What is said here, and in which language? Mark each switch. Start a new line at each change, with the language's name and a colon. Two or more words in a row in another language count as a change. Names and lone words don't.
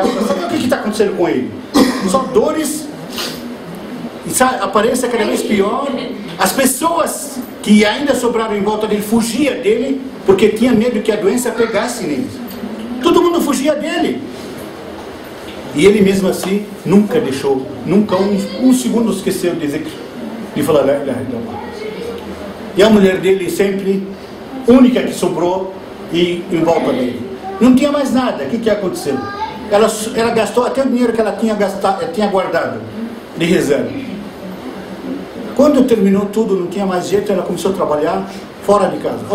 Portuguese: Sabe o que está acontecendo com ele? Só dores, a aparência cada vez pior. As pessoas que ainda sobraram em volta dele fugiam dele, porque tinha medo que a doença pegasse nele. Todo mundo fugia dele. E ele mesmo assim nunca deixou, nunca um segundo esqueceu de dizer de falar
Arabic: لا إله إلا الله.
Portuguese: E a mulher dele sempre, única que sobrou e em volta dele. Não tinha mais nada. O que aconteceu? Ela gastou até o dinheiro que ela tinha guardado de reserva. Quando terminou tudo, não tinha mais jeito, ela começou a trabalhar fora de casa.